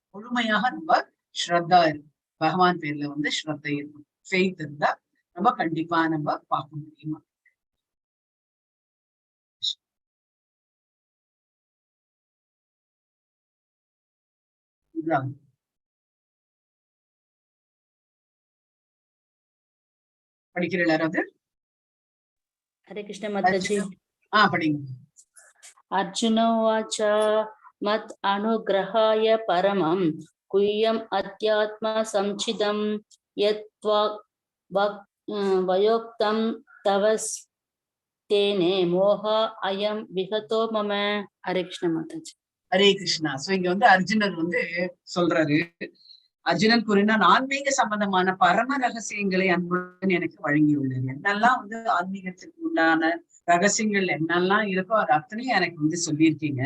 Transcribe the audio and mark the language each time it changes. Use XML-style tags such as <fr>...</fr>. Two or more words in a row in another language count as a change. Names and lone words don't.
<ta>முழுமையாக நம்ம ஸ்ரத்தா இருக்கும், பகவான் பேர்ல வந்து ஸ்ரத்தை இருக்கும், ஃபெய்த் இருந்தா நம்ம கண்டிப்பா நம்ம பார்க்க முடியுமா. படிக்கிற யாராவது?</ta> <hi>हरे कृष्ण माताजी।</hi> <ta>படிங்க.</ta> <sa>अर्जुन उवाच मत् अनुग्रहाय परमं गुह्यम् अध्यात्म संचिदं यत् वयोक्तं तव तेने मोह अयं विगतो मम।</sa> <hi>हरे कृष्ण माताजी।</hi> <ta>ஹரே கிருஷ்ணா. சோ இங்க வந்து அர்ஜுனர் வந்து சொல்றாரு, அர்ஜுனன் கூறினான், ஆன்மீக சம்பந்தமான பரம ரகசியங்களை அன்புடன் எனக்கு வழங்கியுள்ளது. என்னெல்லாம் வந்து ஆன்மீகத்துக்கு உண்டான ரகசியங்கள் என்னெல்லாம் இருக்கோ அது அத்தனையும் எனக்கு வந்து சொல்லியிருக்கீங்க.</ta>